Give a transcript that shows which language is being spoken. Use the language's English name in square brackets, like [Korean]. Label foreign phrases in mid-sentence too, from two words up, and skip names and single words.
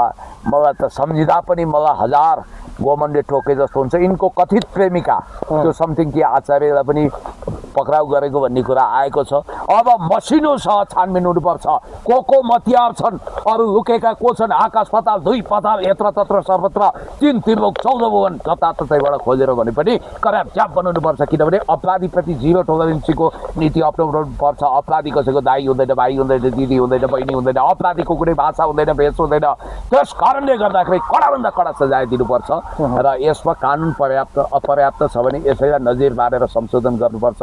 [Nepali] मलाई त सम्झिँदा पनि मलाई हजार गोमनले टोके जस्तो हुन्छ। यिनको कथित प्रेमिका त्यो समथिङ कि आचार्यलाई पनि पक्राउ गरेको भन्ने कुरा आएको छ। अब मसिनोसँग छानबिन हुनुपर्छ। को मतियार छन्, अरू लुकेका को छन्, आकाश पाताल दुई पाताल यत्र तत्र सर्वत्र तीन त्रिलोक 14 भुवन जताततैबाट खोजेर भने पनि कराप च्याप बनाउनुपर्छ। किनभने अपराधीप्रति [English] zero toleranceको [Nepali] नीति अप्नाउनु पर्छ। अपराधी कसैको दाइ हुँदैन, भाइ हुँदैन, दिदी हुँदैन, बहिनी हुँदैन, अपराधीको कुनै भाषा हुँदैन, भेष हुँदैन। त्यस कारणले गर्दाखेरि कडाभन्दा कडा सजाय दिनुपर्छ र यसमा कानुन अपर्याप्त छ भने यसैलाई नजिर मारेर संशोधन गर्नुपर्छ।